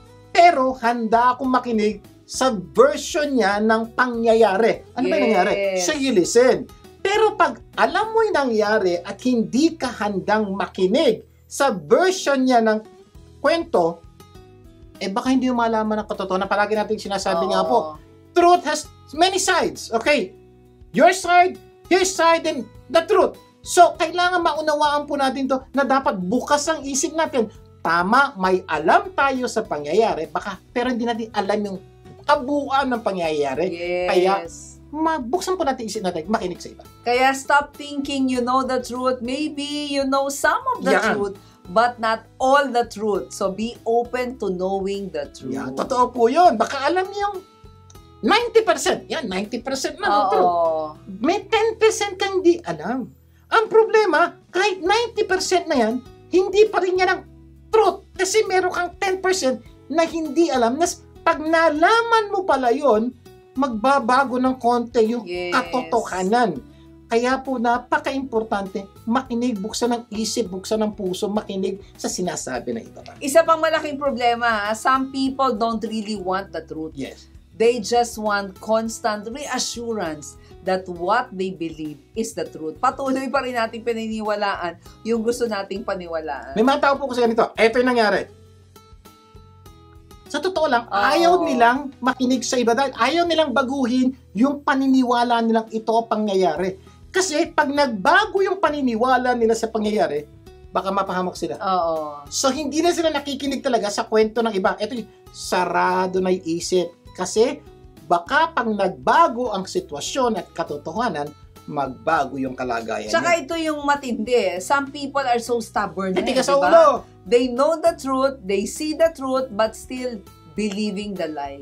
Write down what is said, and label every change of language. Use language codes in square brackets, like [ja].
[tl] Pero handa akong makinig sa version niya ng pangyayari. Ano ba yung nangyari? [en] So you listen. [tl] Pero pag alam mo yung nangyari at hindi ka handang makinig sa version niya ng kwento, baka hindi mo malaman ang katotohanan. Palagi natin sinasabi nga po, [en] truth has many sides. Okay? Your side, his side, and the truth. [tl] So, kailangan maunawaan po natin to na dapat bukas ang isip natin. Tama, may alam tayo sa pangyayari, pero hindi natin alam yung kabuuan ng pangyayari. [en] Yes. [tl] Kaya, mabuksan po natin isip natin, makinig sa iba. [en] Kaya stop thinking you know the truth. Maybe you know some of the truth, but not all the truth. So be open to knowing the truth. [tl] Yan, totoo po yun. Baka alam niyo yung 90%. Yan, 90% na ng truth. May 10% kang di alam. Ang problema, kahit 90% na yan, hindi pa rin yan ang truth. Kasi meron kang 10% na hindi alam. Pag nalaman mo pala yon, magbabago ng konti yung katotohanan. Kaya po napaka-importante makinig, buksan ng isip, buksan ng puso, makinig sa sinasabi ng iba. Isa pang malaking problema, [en] some people don't really want the truth. Yes. They just want constant reassurance that what they believe is the truth. [tl] Patuloy pa rin natin pininiwalaan yung gusto nating paniwalaan. May mga tao po kasi ganito, eto yung nangyari. Sa totoo lang, ayaw nilang makinig sa iba dahil ayaw nilang baguhin yung paniniwala nilang ito pangyayari. Kasi pag nagbago yung paniniwala nila sa pangyayari, baka mapahamak sila. So hindi na sila nakikinig talaga sa kwento ng iba. Ito yung sarado na yung isip. Kasi baka pag nagbago ang sitwasyon at katotohanan, magbago yung kalagayan. Tsaka ito yung matindi. [en] Some people are so stubborn. [tl] Tigas sa ulo. [en] They know the truth, they see the truth, but still believing the lies.